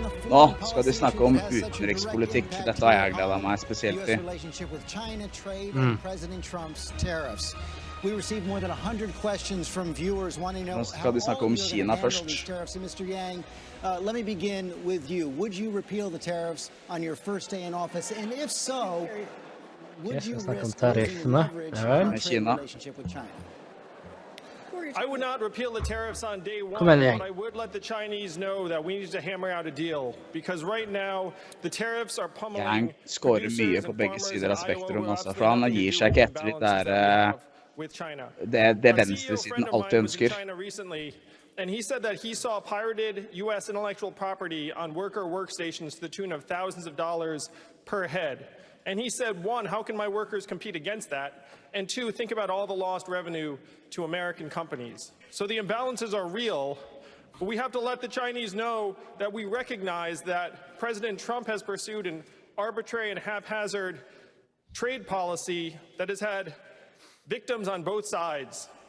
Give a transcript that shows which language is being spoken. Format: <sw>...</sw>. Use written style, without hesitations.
<no>Nå skal de snakke om utenrikspolitikk. Dette har jeg gledet meg spesielt til.</no> <en>We received more than 100 questions from viewers wanting to know how all Kina these tariffs. And Mr. Yang, let me begin with you. Would you repeal the tariffs on your first day in office? And if so, would you risk losing leverage in the trade relationship with China? I would not repeal the tariffs on day one, but I would let the Chinese know that we need to hammer out a deal. Because right now, the tariffs are pummeling.</en> <no>Yang skårer mye på begge sider av spektrum, altså, for han gir seg ikke etter det venstresiden alltid ønsker.</no> <en>And he said that he saw pirated U.S. intellectual property on worker workstations to the tune of thousands of dollars per head. And he said, 1, how can my workers compete against that? And 2, think about all the lost revenue to American companies. So the imbalances are real, but we have to let the Chinese know that we recognize that President Trump has pursued an arbitrary and haphazard trade policy that has had victims on both sides.</en>